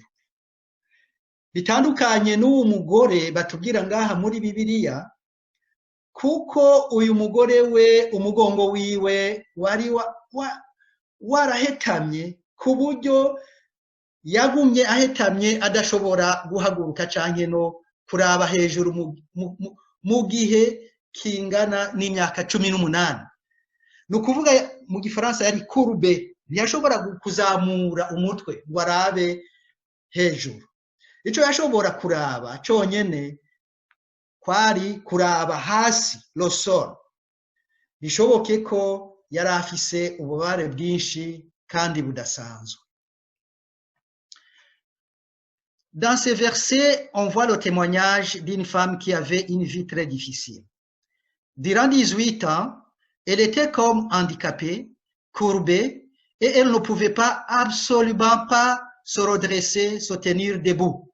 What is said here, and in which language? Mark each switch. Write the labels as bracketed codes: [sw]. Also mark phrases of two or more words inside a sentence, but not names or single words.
[rn] Bitandukanye n'uwo mugore batubwira ngaha muri Bibiliya, kuko uyu mugore we umugongo wiwe wari warahetamye ku buryo yagumye ahetamye adashobora guhaguruka canke no kuraba hejuru mu gihe kingana n'imyaka 18. Nukuvuga mu Gifaransa yari courbe, ntiyashobora kuzamura umutwe ngo arabe hejuru. Ico yashobora kuraba cyonyene kwari kuraba hasi, [fr] le sol. [rn] Bishoboke ko yari afise ububare bwinshi kandi budasanzwe. [fr] Dans ces versets, on voit le témoignage d'une femme qui avait une vie très difficile. Durant 18 ans, elle était comme handicapée, courbée, et elle ne pouvait pas, absolument pas, se redresser, se tenir debout.